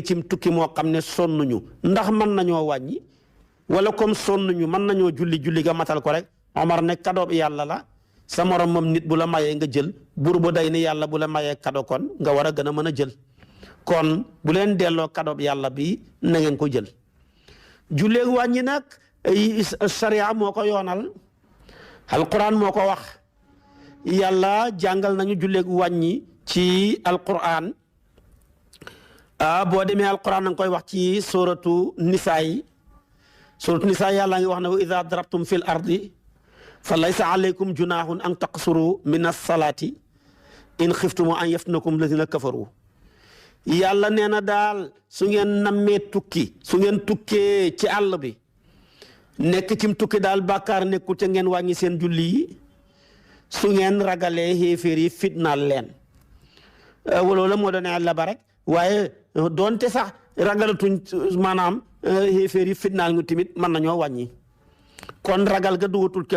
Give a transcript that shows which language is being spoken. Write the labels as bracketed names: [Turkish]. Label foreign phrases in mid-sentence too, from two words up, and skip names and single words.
[Wolof] cim tukki moo xam ne sonnuñu ndax mën nañoo wàññi wala comme sonnuñu mën nañoo julli ga matal ko rek Omar ne kadoob yàlla la sa morom moom nit bu la mayee nga jël bur bu day ni yàlla bu la mayee kado kon nga war a gën a mën a jël kon bu leen delloo kadoob yàlla bi na ngeen ko jël julleeg wàññi nag sharia moo ko yoonal alquran moo ko wax yàlla jàngal nañu julleeg wàññi ci alquran boo demee alquran na nga koy wax ci suratu nisaa yi yàlla ngi wax ne [Arabic] وإذا ضربتم في الأرض فليس عليكم جناح أن تقصروا من الصلاة إن خفتم أن يفتنكم الذين كفروا [Wolof] yàlla nee na daal su ngeen nammee tukki su ngeen tukkee ci àll bi nekk cim tukki daal bàkkaar nekkul te ngeen wàññi seen julli yi su ngeen ragalee xéeféer yi fitnaal leen loolu moo doon àll ba rek waaye doonte sax ragalatuñ maanaam xéeféer yi fitnaal ñu tamit mën nañoo wàññi kon ragal ga dugatul ke